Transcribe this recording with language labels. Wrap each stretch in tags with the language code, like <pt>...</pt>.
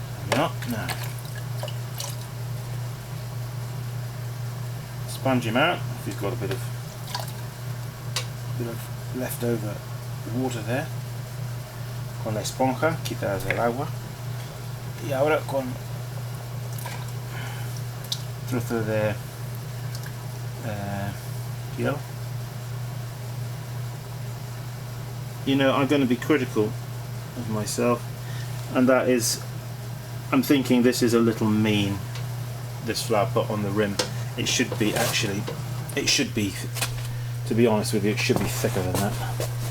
<en>There we are. Now, sponge him out if he's got a bit of leftover water there.</en> <es>Con la esponja quitas el agua. Y ahora con trozo de piel.</es> <en>You know, I'm going to be critical of myself, and that is, I'm thinking this is a little mean, this flower pot on the rim. It should be, actually, it should be, to be honest with you, it should be thicker than that.</en>